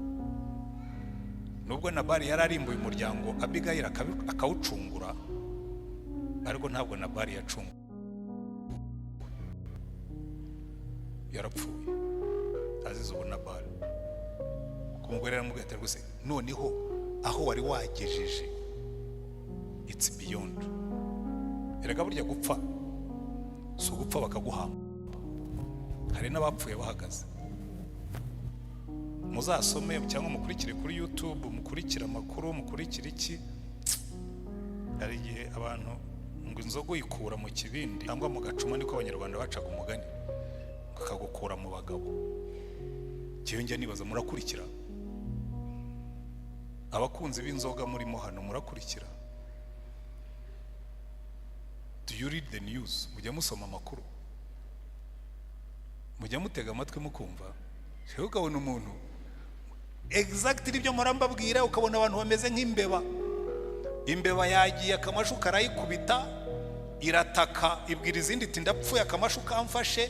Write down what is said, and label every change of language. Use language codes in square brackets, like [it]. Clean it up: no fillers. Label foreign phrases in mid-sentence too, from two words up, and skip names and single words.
[rw] Nubwo Nabali yararimbuye umuryango Abigayili akawucungura, ariko ntabwo Nabali yacunguye, yarapfuye azize ubu Nabali. Kumugore aramubwira ati rwose noneho aho wari wagejeje [en] it's beyond. [rw] Erega burya gupfa so gupfa bakaguhamba, hari n'abapfuye bahagaze. Muzasome cyangwa mukurikire kuri YouTube, mukurikira amakuru, mukurikira iki. Hari igihe abantu ngo inzogo yikura mu kibindi cyangwa mu gacuma, niko abanyarwanda bacaga umugani, akagukura mu bagabo. Cyongera nibaza, murakurikira abakunzi b'inzoga murimo hano, murakurikira? [en] Do you read the news? [rw] Mujya musoma amakuru, mujya mutega amatwi mukumva? Sheho ukabona umuntu exactly ibyo murambabwira, ukabona abantu bameze nk'imbeba. Imbeba yagiye akamashu karayikubita, irataka, ibwira izindi iti ndapfuye, akamashu kamfashe.